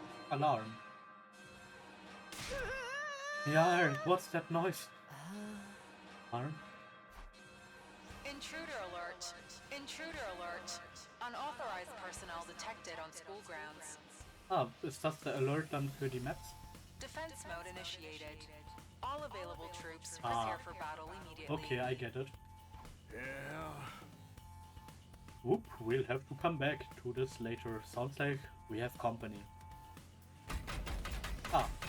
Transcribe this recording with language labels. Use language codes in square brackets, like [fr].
[en] Alarm. Yeah, what's that noise? Alarm? Intruder alert! Intruder alert! Unauthorized personnel detected on school grounds. [de] Ah, ist das der Alert dann für die Maps? [en] Defense mode initiated. All available troops prepare for battle immediately. Okay, I get it. Yeah. Whoop, we'll have to come back to this later. Sounds like we have company. Ah.